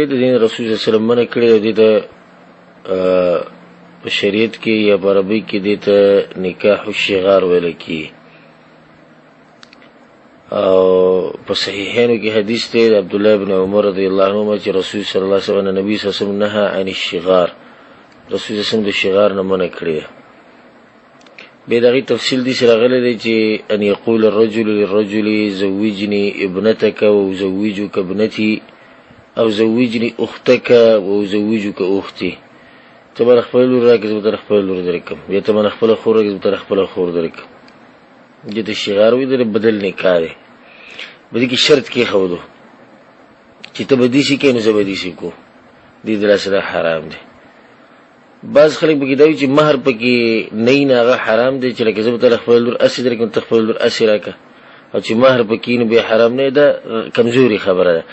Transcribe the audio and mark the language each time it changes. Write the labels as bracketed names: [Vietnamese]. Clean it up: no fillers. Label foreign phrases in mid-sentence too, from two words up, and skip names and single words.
[Pashto] د دې [Arabic] رسول صلی الله علیه وسلم [Pashto] منع کړی دی د په شریعت کې یا په عربي کې دې ته [Arabic] نکاح الشغار [Pashto] ویل کېږي. او په صحیحینو کې حدیث دی د عبدالله بن عمر [Arabic] رضی الله عنهما [Pashto] چې [Arabic] رسول صلی الله علیه وسلم نبی صلی الله علیه وسلم نهى عن الشغار رسول صلی الله علیه وسلم [Pashto] د شغار نه منع کړی دی. بیا د هغې تفصیل داسې راغلی دی چې [Arabic] ان یقول الرجل للرجل زوجني ابنتك وزوجك ابنتي او زوجني اختك وزوجك اختي. [Pashto] ته به خپله لور راکړې زه به تر خپله لور درکړم بیا ته به خپله خور راکړې زه به تر خپله خور درکړم. دې ته شغار وایي د بدل نکاح دی. په دې کې شرط کېښودو چې ته به داسې کوې نو زه به داسې کوو. دې د لاسه دا حرام دی. بعض خلک پکې دا وایي چې مهر پکې نه وي نه هغه حرام دی چې لکه زه به ته خپله لور اسې درکړم ته خپله لور اسې راکړه او چې مهر پکې نو بیا حرام نه دا کمزوري خبره ده.